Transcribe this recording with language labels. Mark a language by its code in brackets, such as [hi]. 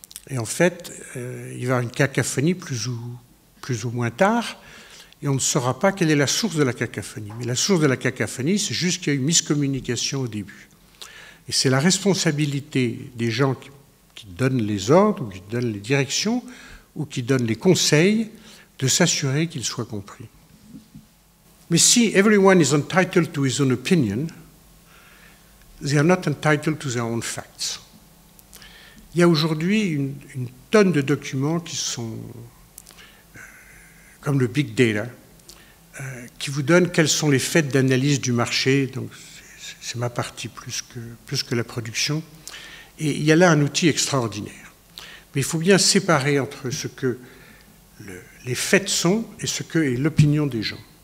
[fr] Et en fait, il va y avoir une cacophonie plus ou moins tard, et on ne saura pas quelle est la source de la cacophonie. Mais la source de la cacophonie, c'est juste qu'il y a eu miscommunication au début. Et c'est la responsabilité des gens qui donnent les ordres, ou qui donnent les directions, ou qui donnent les conseils, de s'assurer qu'ils soient compris. Mais si [en] everyone is entitled to his own opinion, they are not entitled to their own facts. [fr] Il y a aujourd'hui une tonne de documents qui sont comme le big data, qui vous donne quels sont les faits d'analyse du marché. Donc c'est ma partie plus que la production. Et il y a là un outil extraordinaire. Mais il faut bien séparer entre ce que les faits sont et ce que est l'opinion des gens.